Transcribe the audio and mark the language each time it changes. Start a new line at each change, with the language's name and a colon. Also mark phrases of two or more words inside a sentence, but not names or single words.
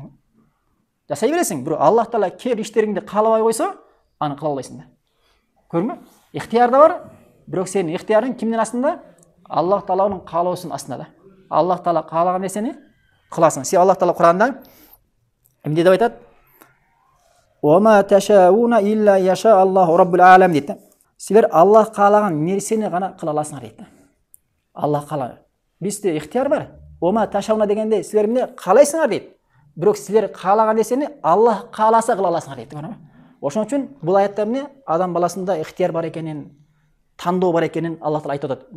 Kyrgyz: Жасай бересиң, бирок Аллах Таала кээ иштериңди каалабай койсо, аны кыла албайсың да. Көрдүңбү? Ихтияр да бар, бирок сенин ихтиярың кимдин астында? Аллах Тааланын каалоосунун астында да. Аллах Таала каалаган нерсени кыласың. Сен Аллах Таала Куранда эмне деп айтат?
Arabic: وما تشاؤون إلا يشاء الله رب العالمين дейт.
Kyrgyz: Силер Аллах каалаган нерсени гана кыла аласыңар дейт. Аллах каалага. Бизде ихтияр бар.
Arabic: وما تشاؤون
Kyrgyz: дегенде силер эмне каалайсыңар дейт. Бирок силер каалаган нерсени Аллах кааласа кыла аласыңар дейт. Ошон үчүн бул аятта эмне? Адам баласында ихтияр бар экенин, тандоо бар экенин Аллах Таала айтып атат.